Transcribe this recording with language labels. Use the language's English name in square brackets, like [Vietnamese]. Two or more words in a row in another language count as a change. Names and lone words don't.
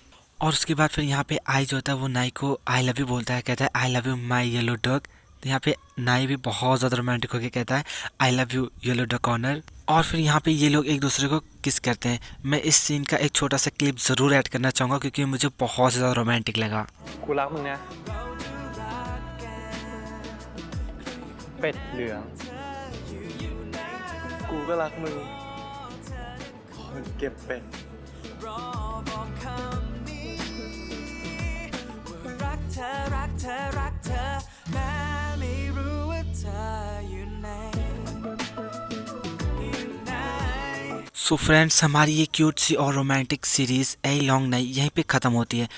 [Hindi] और उसके बाद फिर यहाँ पे आई जो होता है वो नाई को [English] I love you [Hindi] बोलता है, कहता है [English] I love you my yellow duck. [Hindi] तो यहाँ पे नाई भी बहुत ज़्यादा रोमांटिक होकर कहता है [English] I love you yellow duck honor. [Hindi] और फिर यहाँ पे ये लोग एक दूसरे को किस करते हैं। मैं इस सीन का एक छोटा सा क्लिप ज़रूर ऐड करना चाहूँगा क्योंकि मुझे बहुत ज़्यादा रोमांटिक लगा। [Thai] กูรักมึงนะเป็ดเหลืองกูก็รักมึงมึงเก็บเป็ด [English] so friends [Hindi] हमारी ये क्यूट सी और रोमांटिक सीरीज़ ए लॉन्ग नाइट यहीं पे ख़त्म होती है।